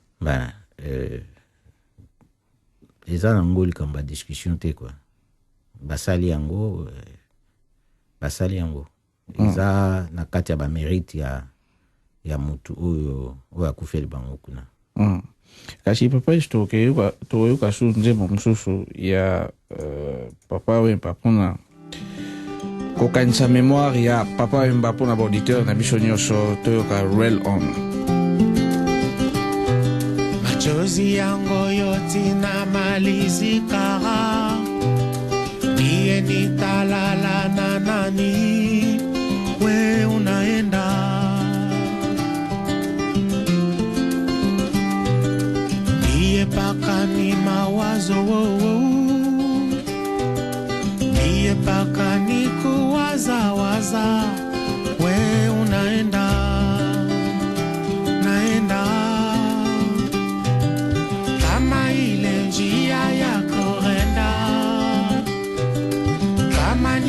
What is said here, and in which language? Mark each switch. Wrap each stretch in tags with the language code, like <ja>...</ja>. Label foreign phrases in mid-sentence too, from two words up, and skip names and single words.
<ln>eza nango likambo ya discussion te quoi basali yango eza na kati ya bamérite ya mutu oyo akufeli bango kuna kasi papa isto toyoka su nzembo mosusu ya papa Wemba mpona kokanisa mémoire ya papa Wemba mpona baauditeur na biso nyonso toyoka Real On</ln> <sw>machozi yango yotina malizikara niye nitalala na nani we unaenda niye paka ni mawazo niye paka ni kuwaza we unaenda naenda kama ile njia ya kurenda</sw>